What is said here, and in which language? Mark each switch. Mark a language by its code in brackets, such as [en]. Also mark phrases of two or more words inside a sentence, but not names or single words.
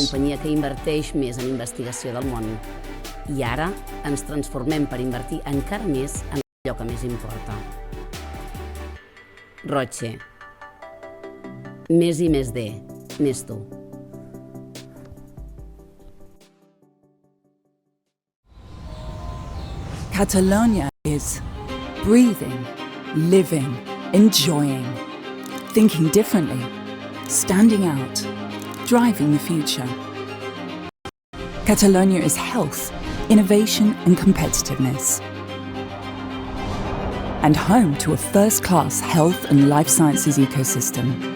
[ca] Companyia que inverteix més en investigació del món. I ara ens transformem per invertir encara més en allò que més importa. Roche. Més i més de. Més tu. [en] Catalonia is breathing, living, enjoying, thinking differently, standing out, driving the future. Catalonia is health, innovation and competitiveness. And home to a first-class health and life sciences ecosystem.